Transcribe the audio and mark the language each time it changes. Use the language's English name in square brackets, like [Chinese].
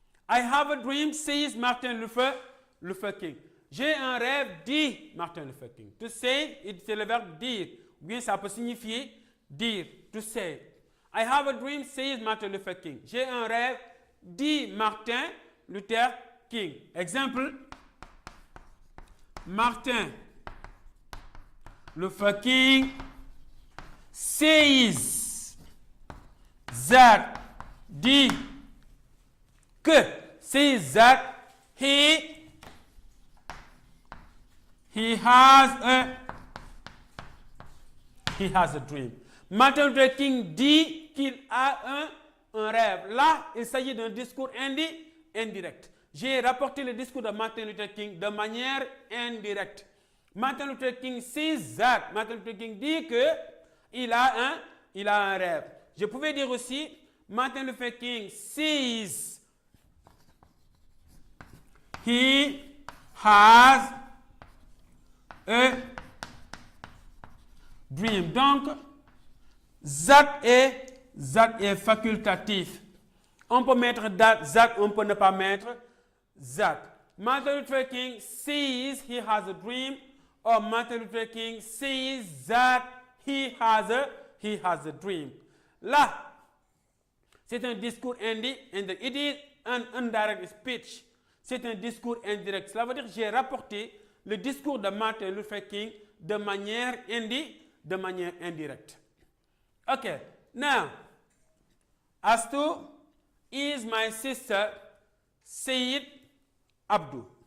[English] I have a dream, says Martin Luther King. [French] J'ai un rêve, dit Martin Luther King. [English] To say, [French] c'est le verbe dire. Bien, ça peut signifier dire, [English] to say. I have a dream, says Martin Luther King. [French] J'ai un rêve, dit Martin Luther King. Exemple. [English] Martin Luther King says that, [French] dit que, [English] says that he has a dream. [French] Martin Luther King dit qu'il a un rêve. Là, il s'agit d'un discours indirect. J'ai rapporté le discours de Martin Luther King de manière indirecte. [English] Martin Luther King says that. [French] Martin Luther King dit que il a un rêve. Je pouvais dire aussi [English] Martin Luther King says he has a dream. [French] Donc, that est facultatif. On peut mettre that, on peut ne pas mettre that. [English] Martin Luther King says he has a dream, or Martin Luther King says that he has a dream. [French] Là, c'est un discours indirect. [English] It is an indirect speech. [French] C'est un discours indirect. Cela veut dire que j'ai rapporté le discours de Martin Luther King de manière indirecte. [English] Okay, now, Astou is my sister, Sayyid Abdou.